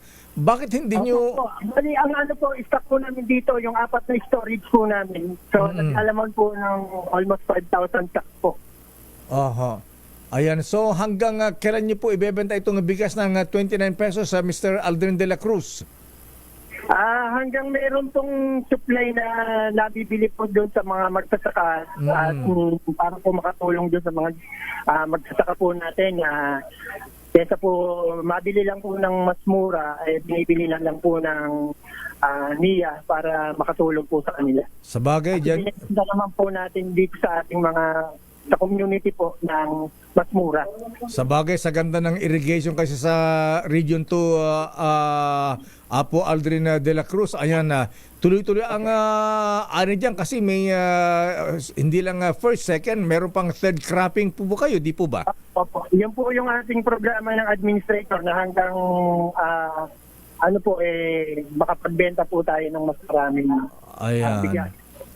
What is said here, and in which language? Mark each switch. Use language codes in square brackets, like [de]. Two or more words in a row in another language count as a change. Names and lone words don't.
[tl] Bakit hindi nyo... Bali, ang stock po namin dito, yung 4 na storage po namin. So, nag-alaman po ng [en] almost 5,000 stocks [tl] po. Ayan, so hanggang kailan nyo po ibebenta itong bigas ng 29 pesos sa Mr. Aldrin de la Cruz? Hanggang meron pong supply na nabibili po doon sa mga magsasaka at para po makatulong doon sa mga magsasaka po natin. Kesa po mabili lang po ng mas mura, binibili lang po ng NIA para makatulong po sa kanila. Sa bagay, dyan... Binibili naman po natin dito sa ating mga sa community po ng mas mura. Sa bagay, sa ganda ng irrigation kasi sa Region 2, Apo Aldrin de la Cruz, ayan, tuloy-tuloy ang ani dyan kasi may hindi lang first, second, meron pang [en] third cropping [tl] po kayo, di po ba? Opo. Yan po yung ating programa ng administrator na hanggang makapagbenta po tayo ng mas maraming bigas.